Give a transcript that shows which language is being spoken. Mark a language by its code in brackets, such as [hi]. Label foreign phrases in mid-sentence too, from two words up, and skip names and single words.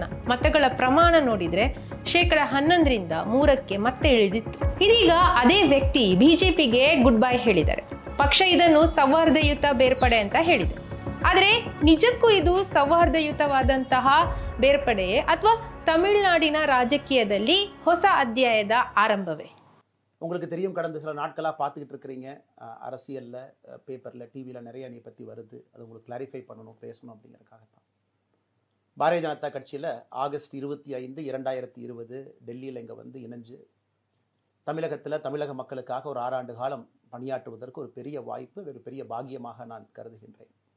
[kn] ಮತಗಳ ಪ್ರಮಾಣ ನೋಡಿದ್ರೆ 11% 3% ಮತ್ತೆ ಇಳಿದಿತ್ತು. ಇದೀಗ ಅದೇ ವ್ಯಕ್ತಿ ಬಿಜೆಪಿಗೆ [en] good bye [kn] ಹೇಳಿದ್ದಾರೆ. ಪಕ್ಷ ಇದನ್ನು ಸೌಹಾರ್ದಯುತ ಬೇರ್ಪಡೆ ಅಂತ ಹೇಳಿದೆ. ಆದರೆ ನಿಜಕ್ಕೂ ಇದು ಸೌಹಾರ್ದಯುತವಾದಂತಹ ಬೇರ್ಪಡೆಯೇ ಅಥವಾ ತಮಿಳುನಾಡಿನ ರಾಜಕೀಯದಲ್ಲಿ ಹೊಸ ಅಧ್ಯಾಯದ ಆರಂಭವೇ? [ta] உங்களுக்கு தெரியும், கடந்த சில நாட்களாக பார்த்துக்கிட்டு இருக்கிறீங்க. அரசியலில், பேப்பரில், டிவியில் நிறைய என்னை பற்றி வருது. அது உங்களுக்கு கிளாரிஃபை பண்ணணும், பேசணும் அப்படிங்கிறதுக்காகத்தான். பாரதிய ஜனதா கட்சியில் ஆகஸ்ட் 25, 2020 டெல்லியில் இங்கே வந்து இணைஞ்சு தமிழகத்தில் தமிழக மக்களுக்காக ஒரு 6 ஆண்டு காலம் பணியாற்றுவதற்கு ஒரு பெரிய வாய்ப்பு, ஒரு பெரிய பாக்கியமாக நான் கருதுகின்றேன்.